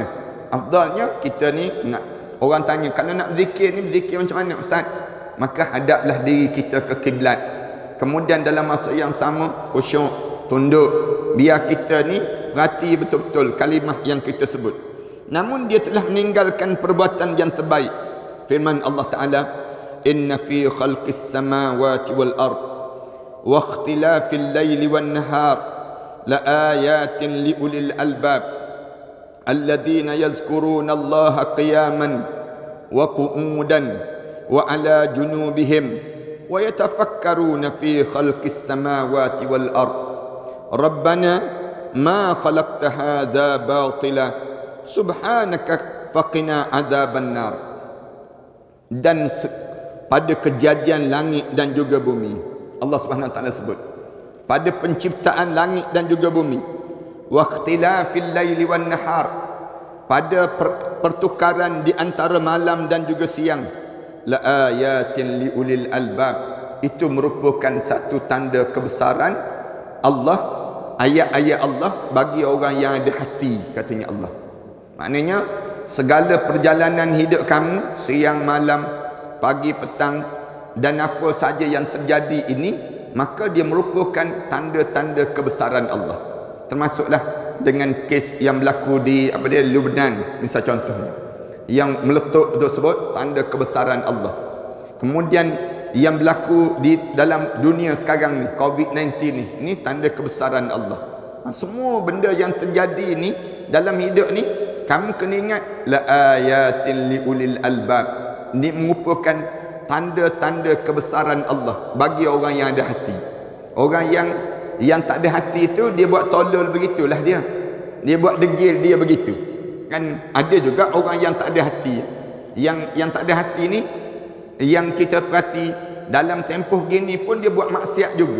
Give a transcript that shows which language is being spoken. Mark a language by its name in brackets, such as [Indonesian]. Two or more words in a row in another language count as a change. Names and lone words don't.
[Malay] Afdalnya kita ni nak, orang tanya, kalau nak berzikir ni, berzikir macam mana Ustaz? Maka hadaplah diri kita ke kiblat. Kemudian dalam masa yang sama, khusyuk, tunduk. Biar kita ni perhati betul-betul kalimah yang kita sebut. Namun dia telah meninggalkan perbuatan yang terbaik. [Arabic] Firman الله تعالى إن في خلق السماوات والأرض واختلاف الليل والنهار لآيات لأولي الألباب الذين يذكرون الله قياما وقعودا وعلى جنوبهم ويتفكرون في خلق السماوات والأرض ربنا ما خلقت هذا باطلا سبحانك فقنا عذاب النار. [Malay] Dan pada kejadian langit dan juga bumi, Allah [Arabic] سبحانه وتعالى [Malay] sebut pada penciptaan langit dan juga bumi, [Arabic] واختلاف الليل والنهار, [Malay] pada pertukaran di antara malam dan juga siang, [Arabic] لآيات لأولي الألباب, [Malay] itu merupakan satu tanda kebesaran Allah, ayat-ayat Allah bagi orang yang ada hati, katanya Allah. Maknanya segala perjalanan hidup kamu, siang malam, pagi petang, dan apa saja yang terjadi ini, maka dia merupakan tanda-tanda kebesaran Allah. Termasuklah dengan kes yang berlaku di Lebanon, misal contohnya, yang meletup tersebut tanda kebesaran Allah. Kemudian yang berlaku di dalam dunia sekarang ni, COVID-19 ni tanda kebesaran Allah. Semua benda yang terjadi ni dalam hidup ni, kamu kena ingat, [Arabic] لآيات لأولي الألباب, [Malay] ni merupakan tanda-tanda kebesaran Allah bagi orang yang ada hati, orang yang Yang tak ada hati itu dia buat tolol begitulah dia. Dia buat degil dia begitu. Kan ada juga orang yang tak ada hati. Yang tak ada hati ni, yang kita perhati dalam tempoh gini pun dia buat maksiat juga.